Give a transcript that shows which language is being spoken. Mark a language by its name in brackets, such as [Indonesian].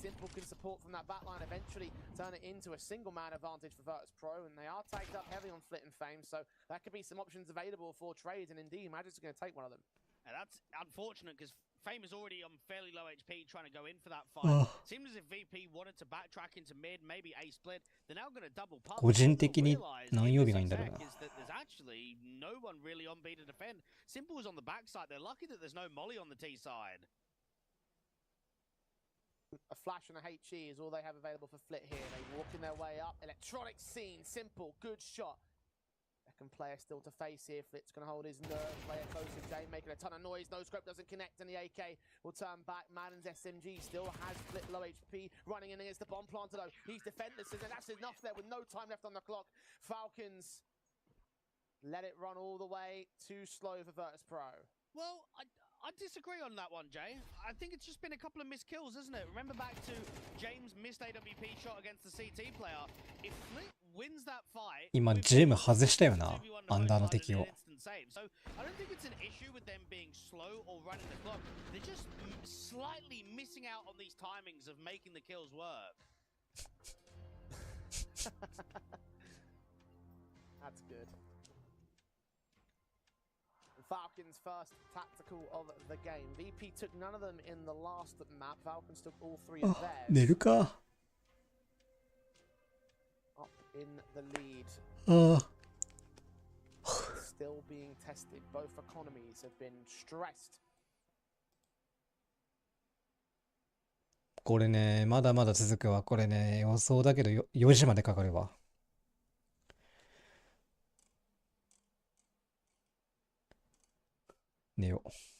[English] Simple can support from that back line, eventually turn it into a single man advantage for Virtus Pro, and they are tagged up heavy on Flit and Fame, so that could be some options available for trades, and indeed, Magic's going to take one of them. And that's unfortunate because Fame is already on fairly low HP trying to go in for that fight. Seems as if VP wanted to backtrack into mid, maybe A split. They're now going to double pump. [Japanese] 個人的に何曜日がいいんだろうな。 [English] There's actually no one really on B to defend. Simple is on the backside. They're lucky that there's no Molly on the T side. A flash and a HE is all they have available for Flit here. They walking their way up. Electronic scene, Simple, good shot. Second player still to face here. Flit's going to hold his nerve. Player close to Jay, making a ton of noise. No scope doesn't connect, and the AK will turn back. Madden's SMG still has Flit low HP. Running in against the bomb planter though. He's defenderless, and that's enough there with no time left on the clock. Falcons let it run all the way. Too slow for Virtus Pro. Well, I disagree on that one, Jay. I think it's just been a couple of missed kills, isn't it? Remember back to James' missed AWP shot against the CT player. If Flit wins that fight, [Japanese] 今ジム外したよな、アンダーの敵を。 [English] So I don't think it's an issue with them being slow or running the clock. They're just slightly missing out on these timings of making the kills work. That's good. Falcons first tactical of the game. VP took none of them in the last map. Falcons took all 3 of あ、 theirs. [Japanese] 寝るか。 [English] Up in the lead. ああ。 Still being tested. Both economies have been stressed. [Japanese] これね、まだまだ続くわ。これね、予想だけど4時までかかるわ。寝よう。